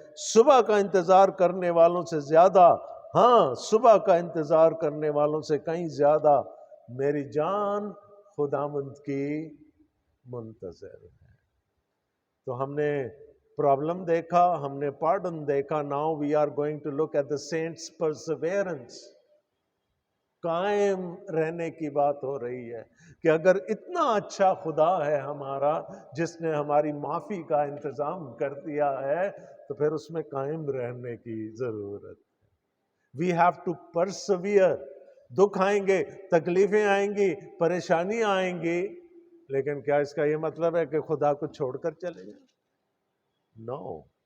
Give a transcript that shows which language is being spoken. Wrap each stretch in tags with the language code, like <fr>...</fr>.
<ur>صبح کا انتظار کرنے والوں سے زیادہ، ہاں صبح کا انتظار کرنے والوں سے کہیں زیادہ میری جان خداوند کی منتظر ہے. تو ہم نے پرابلم دیکھا، ہم نے پارڈن دیکھا.</ur> <en>Now we are going to look at the saints perseverance.</en> <ur>قائم رہنے کی بات ہو رہی ہے کہ اگر اتنا اچھا خدا ہے ہمارا جس نے ہماری معافی کا انتظام کر دیا ہے تو پھر اس میں قائم رہنے کی ضرورت ہے.</ur> <en>We have to persevere.</en> <ur>دکھ آئیں گے، تکلیفیں آئیں گی، پریشانیاں آئیں گی، لیکن کیا اس کا یہ مطلب ہے کہ خدا کو چھوڑ کر چلے جائیں؟ نو.</ur>